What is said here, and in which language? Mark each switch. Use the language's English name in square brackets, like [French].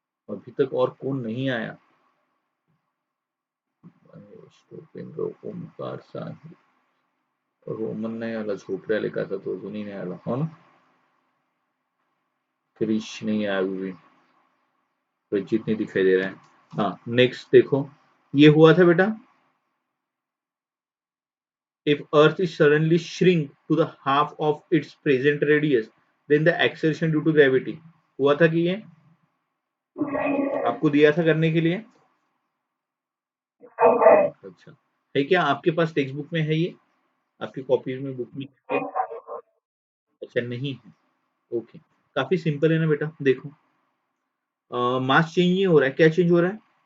[Hindi] अभी तक और कौन नहीं आया? [Marathi] महेश, भूपेंद्र, ओमकार, साहिल, रोमन नाही आला, झोपड्या लिखा था तो अजूनही नहीं आला, हो ना। [Hindi] क्रिश नहीं आया अभी भी, रंजीत नहीं दिखाई दे रहा है। हाँ नेक्स्ट देखो, ये हुआ था बेटा, [English] if earth is suddenly shrink to the half of its present radius, then the acceleration due to gravity, [Hindi] हुआ था कि ये आपको दिया था करने के लिए? अच्छा, है क्या आपके पास टेक्स्ट बुक में है ये, आपकी कॉपीज में, बुक में है? अच्छा नहीं है, ओके। काफी सिंपल है ना बेटा, देखो मास चेंज नहीं हो रहा है, क्या चेंज हो रहा है?